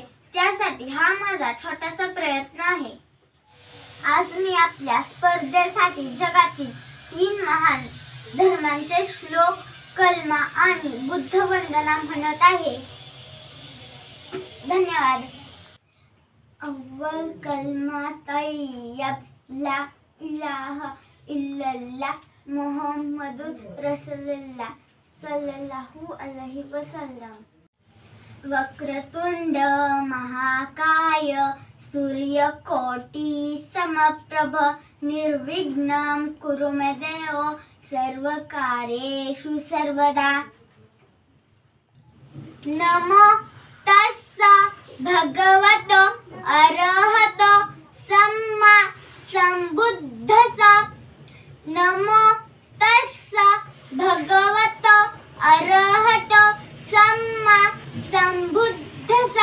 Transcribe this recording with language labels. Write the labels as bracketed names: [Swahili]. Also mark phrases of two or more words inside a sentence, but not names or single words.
[Marathi] त्यासाठी हा माझा छोटासा प्रयत्न आहे. आज मी आपल्या स्पर्धेसाठी जगातील 3 महान धर्मांचे श्लोक, कलमा आणि बुद्ध वंदना म्हणत आहे. [Arabic] धन्यवाद. أول كلمة طيب لا إله إلا الله محمد رسول الله صلى الله عليه وسلم. [Sanskrit] वक्रतुंड महाकाय सूर्यकोटि समप्रभ निर्विघ्नं कुरु मे देव सर्वकार्येषु सर्वदा. [Pali] नमो तस्स भगवतो अरहतो सम्मा संबुद्धस्स. नमो तस्स भगवतो अरहतो सम्मा संबुद्धस्स.